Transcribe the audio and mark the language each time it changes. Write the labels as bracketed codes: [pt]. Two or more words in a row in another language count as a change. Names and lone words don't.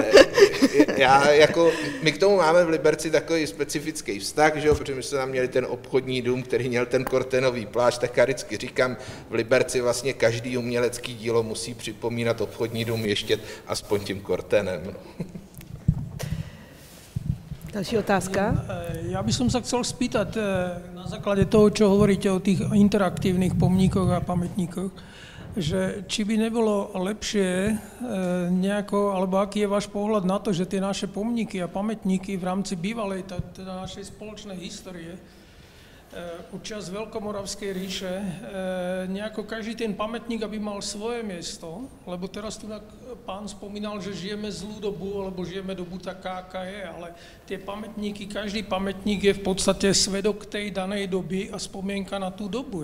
[cs] My k tomu máme v Liberci takový specifický vztah, že jo, protože my jsme tam měli ten obchodní dům, který měl ten Kortenový plášť, tak já vždycky říkám, v Liberci vlastně každý umělecký dílo musí připomínat obchodní dům ještě aspoň tím Kortenem. Další otázka? [sk] Ja by som sa chcel spýtať na základe toho, čo hovoríte o tých interaktívnych pomníkoch a pamätníkoch, že či by nebolo lepšie nejako, alebo aký je váš pohľad na to, že tie naše pomníky a pamätníky v rámci bývalej, teda našej spoločnej histórie, počas Veľkomoravskej ríše, nejako každý ten pamätník, aby mal svoje miesto, lebo teraz tu pán spomínal, že žijeme zlú dobu, alebo žijeme dobu taká, aká je, ale tie pamätníky, každý pamätník je v podstate svedok tej danej doby a spomienka na tú dobu.